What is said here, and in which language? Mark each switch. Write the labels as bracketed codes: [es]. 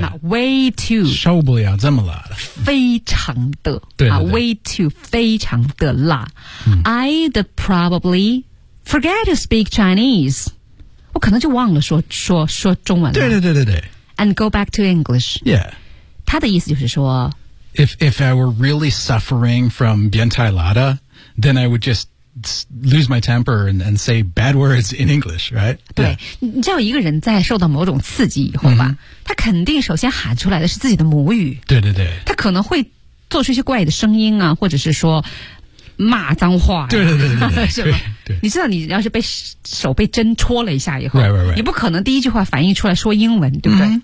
[en] Not way too. [zh] 受不了这么辣的。非常的对对对 [en] 啊 ，way too [zh] 非常的辣。 [en] I'd probably forget to speak Chinese. [zh] 我可能就忘了说中文了。对对对对对。 [en] And go back to English. Yeah. [zh] 他的意思就是说 [en] If I were really suffering from [zh] 变态辣的 [en] then I would just lose my temper and say bad words in English, right? [zh] 对、yeah. 你知道一个人在受到某种刺激以后吧、mm-hmm. 他肯定首先喊出来的是自己的母语。对对对。他可能会做出一些怪的声音啊或者是说骂脏话、啊、对对对对对是吧对对对你知道你要是被手被针戳了一下以后 [en] right, right, right. [zh] 你不可能第一句话反应出来说英文对不对